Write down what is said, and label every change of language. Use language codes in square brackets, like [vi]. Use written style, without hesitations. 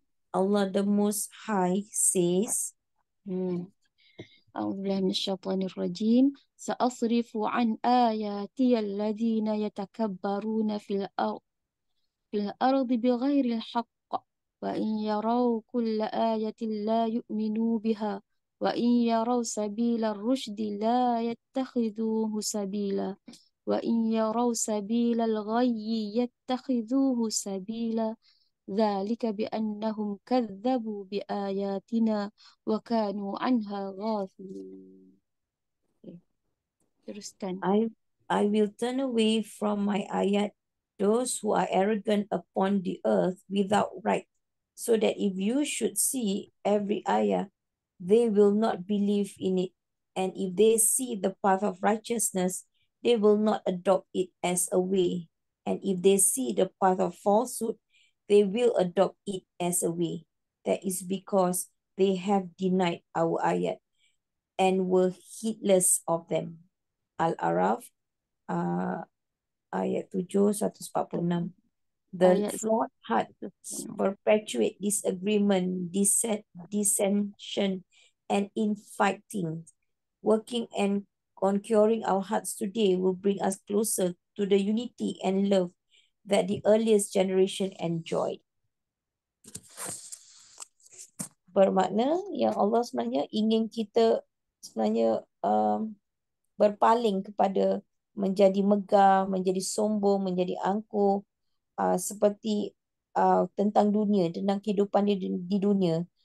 [en] Allah the Most High says, [ar] أعوذ بالله من الشيطان الرجيم سأصرف عن آياتي الذين يتكبرون في الأرض بغير الحق وإن يروا كل آية لا يؤمنوا بها وإن يروا سبيل الرشد لا يتخذوه سبيلا وإن يروا سبيل الغي يتخذوه سبيلا ذلك بأنهم كذبوا بآياتنا وكانوا عنها غافلين. [ms] Teruskan. [en] I will turn away from my ayat those who are arrogant upon the earth without right, so that if you should see every ayah, they will not believe in it. And if they see the path of righteousness, they will not adopt it as a way. And if they see the path of falsehood, they will adopt it as a way. That is because they have denied our ayat and were heedless of them. Al-Araf ayat 7, 146. The Ayat flawed heart perpetuate disagreement, dissension, and infighting. Working and conquering our hearts today will bring us closer to the unity and love that the earliest generation enjoyed. [ms] Bermakna yang Allah sebenarnya ingin kita sebenarnya berpaling kepada menjadi megah, menjadi sombong, menjadi angkuh, seperti tentang dunia, tentang kehidupan di dunia.